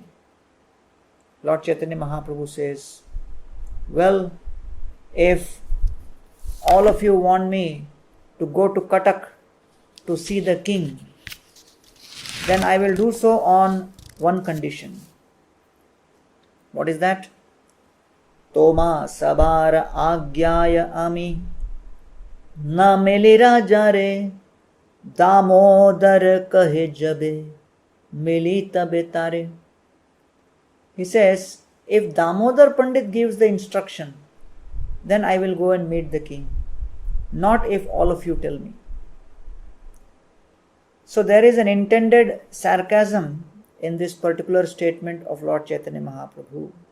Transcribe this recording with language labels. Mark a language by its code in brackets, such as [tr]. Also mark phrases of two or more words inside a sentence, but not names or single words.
[en] Lord Chaitanya Mahaprabhu says, well, if all of you want me to go to Cuttack to see the king, then I will do so on one condition. What is that? [bn] তোমা সবার আজ্ঞায় আমি না মিলি রাজা রে দামোদর কহে যবে মিলি তবে তারে. [en] He says, if Damodar Pandit gives the instruction, then I will go and meet the king. Not if all of you tell me. So there is an intended sarcasm in this particular statement of Lord Chaitanya Mahaprabhu.